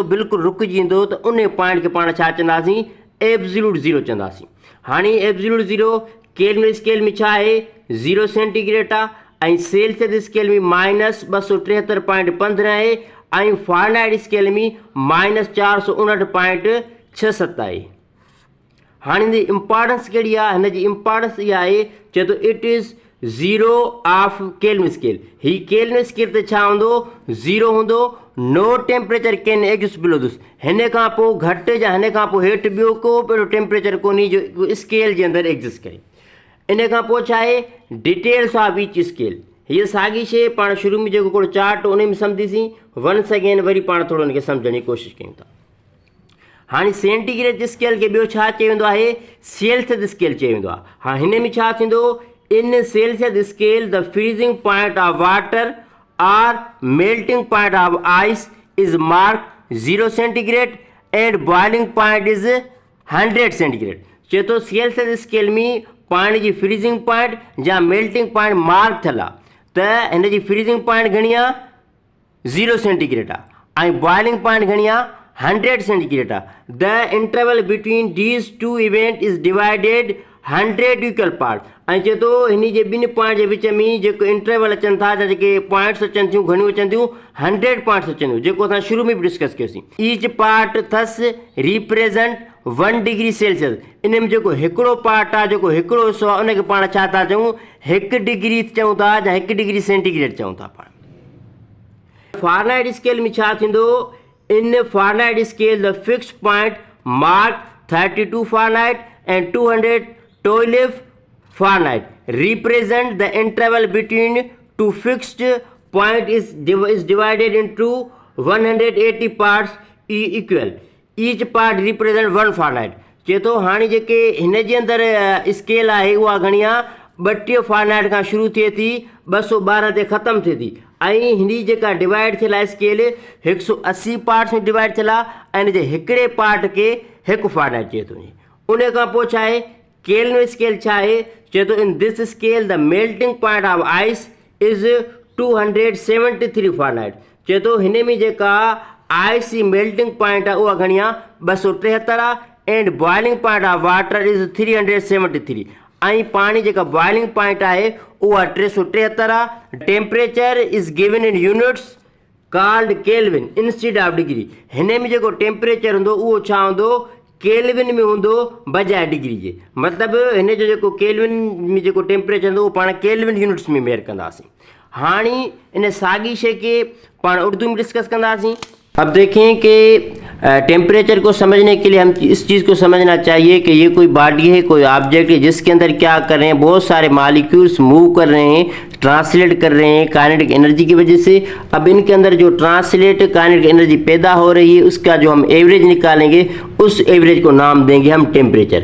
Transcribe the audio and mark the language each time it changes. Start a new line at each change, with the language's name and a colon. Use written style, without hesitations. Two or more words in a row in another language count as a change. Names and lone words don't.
Sindhi: बिल्कुलु रुकिजी वेंदो, त उन पॉइंट खे पाण छा चवंदासीं?
English: absolute zero
Sindhi: चवंदासीं। हाणे
English: absolute zero Kelvin scale
Sindhi: में छा आहे? 0 सेंटीग्रेड आहे ऐं
English: Celsius scale
Sindhi: में -273.15 आहे ऐं
English: Fahrenheit scale
Sindhi: में -459.67 आहे। हाणे हिन जी इम्पॉर्टेंस कहिड़ी आहे? हिन जी इम्पॉर्टेंस इहा आहे, चए थो
English: it is zero of Kelvin scale.
Sindhi: हीअ
English: Kelvin scale
Sindhi: ते छा हूंदो? ज़ीरो हूंदो।
English: no temperature can exist below this.
Sindhi: हिन खां पोइ घटि या हिन खां पोइ हेठि ॿियो को बि अहिड़ो टेम्परेचर कोन्हे जो स्केल जे अंदरि एग्जिस्ट करे। इन खां पोइ छा आहे?
English: details of each scale.
Sindhi: हीअ साॻी शइ पाण शुरू में जेको हिकिड़ो चार्ट उन में सम्झीसीं।
English: once again
Sindhi: वरी पाण थोरो हुनखे सम्झण जी कोशिशि कयूं था। हाणे
English: centigrade scale
Sindhi: खे ॿियो छा चयो वेंदो आहे?
English: Celsius scale
Sindhi: चयो वेंदो आहे। हाणे हिन में छा थींदो?
English: in Celsius scale the freezing point of water or melting point of ice is mark 0 centigrade and boiling point is 100 centigrade.
Sindhi: चए थो
English: Celsius scale
Sindhi: में पाणी जी
English: freezing point
Sindhi: या
English: melting point
Sindhi: मार्क थियल आहे, त हिन जी
English: freezing point
Sindhi: घणी आहे? 0 सेंटीग्रेड आहे ऐं
English: boiling point
Sindhi: घणी आहे? 100 सेंटीग्रेड आहे।
English: the interval between these two event is divided 100 equal part.
Sindhi: ऐं चए थो हिन जे ॿिनि पॉइंट जे विच में जेको इंटरवल अचनि था, जेके पॉइंट्स अचनि थियूं, घणियूं अचनि थियूं? 100 पॉइंट्स अचनि थियूं, जेको असां शुरू में बि डिस्कस कयोसीं।
English: each part thus represent 1 degree Celsius.
Sindhi: इन में जेको हिकिड़ो पार्ट आहे, जेको हिकिड़ो हिसो आहे, उनखे पाण छा था चऊं? 1 डिग्री चऊं था या 1
English: degree centigrade
Sindhi: चऊं था पाण।
English: Fahrenheit scale
Sindhi: में छा थींदो?
English: in Fahrenheit scale the fix point mark 32 Fahrenheit and 212 Fahrenheit represent the interval between two fixed point is divided into 180 parts equal. Each part represent 1 Fahrenheit.
Sindhi: चए थो हाणे जेके हिन जे अंदरि स्केल आहे उहा घणी आहे 32 फ़ारेनहाइट खां शुरू थिए थी 212 ते ख़तमु थिए थी ऐं हिन जेका डिवाइड थियल आहे स्केल 180 पार्ट्स में डिवाइड थियल आहे ऐं हिन जे हिकिड़े पार्ट खे 1 फ़ारेनहाइट चए थो। उन खां पोइ छा आहे
English: Kelvin scale
Sindhi: छा आहे चए थो
English: in this scale the melting point of ice is 273 Fahrenheit.
Sindhi: चए थो हिन में जेका आइस जी मेल्टिंग पॉइंट आहे उहा घणी आहे 273 आहे
English: and boiling point of water is 373
Sindhi: ऐं पाणी जेका
English: boiling point
Sindhi: आहे उहा 373 आहे।
English: temperature is given in units called Kelvin instead of degree.
Sindhi: हिन में जेको टेम्परेचर हूंदो उहो छा हूंदो केल्विन में हूंदो बजाए डिग्री जे। मतिलबु हिन जो जेको केल्विन में जेको टेम्परेचर हूंदो उहो पाण
English: Kelvin units
Sindhi: में मेयर कंदासीं। हाणे इन साॻी शइ खे पाण उर्दू में डिस्कस कंदासीं।
Urdu: اب دیکھیں کہ ٹمپریچر کو سمجھنے کے لیے ہم اس چیز کو سمجھنا چاہیے کہ یہ کوئی باڈی ہے، کوئی آبجیکٹ ہے جس کے اندر کیا کر رہے ہیں، بہت سارے مالیکیولز موو کر رہے ہیں، ٹرانسلیٹ کر رہے ہیں, बहुत सारे मॉलिक्यूल्स मूव कर रहे हैं, ट्रांसलेट कर रहे हैं
English: kinetic energy
Urdu: کی وجہ سے. اب ان کے اندر جو
English: translate kinetic energy
Urdu: پیدا ہو رہی ہے اس کا جو ہم ایوریج نکالیں گے اس ایوریج کو نام دیں گے ہم ٹمپریچر.